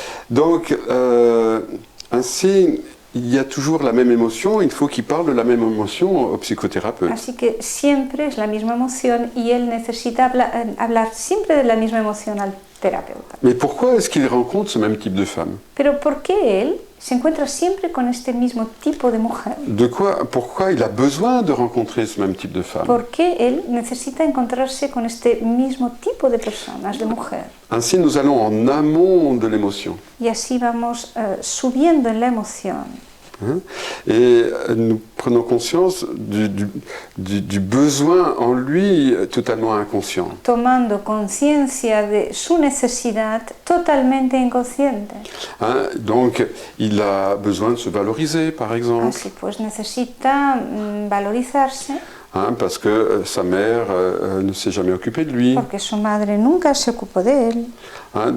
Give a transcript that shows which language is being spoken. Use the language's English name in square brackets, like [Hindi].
[French] Donc, ainsi, il y a toujours la même émotion. Il faut qu'il parle de la même émotion au psychothérapeute. [Spanish] Así que siempre es la misma emoción y él necesita hablar siempre de la misma emoción al terapeuta. [French] Mais pourquoi est-ce qu'il rencontre ce même type de femme? [Spanish] Pero ¿por qué él se encuentra siempre con este mismo tipo de mujer? [French] Pourquoi il a besoin de rencontrer ce même type de femme? [Spanish] ¿Por qué él necesita encontrarse con este mismo tipo de personas, de mujer? [French] Ainsi, nous allons en amont de l'émotion. [Spanish] Y así vamos subiendo en la emoción. [French] Et nous prenons conscience du besoin en lui totalement inconscient. [Spanish] Tomando conciencia de su necesidad totalmente inconsciente. [French] Donc, il a besoin de se valoriser, par exemple. [Spanish] Así pues necesita valorizarse. [French] Parce que sa mère ne s'est jamais occupée de lui. [Spanish] Porque su madre nunca se ocupó de él.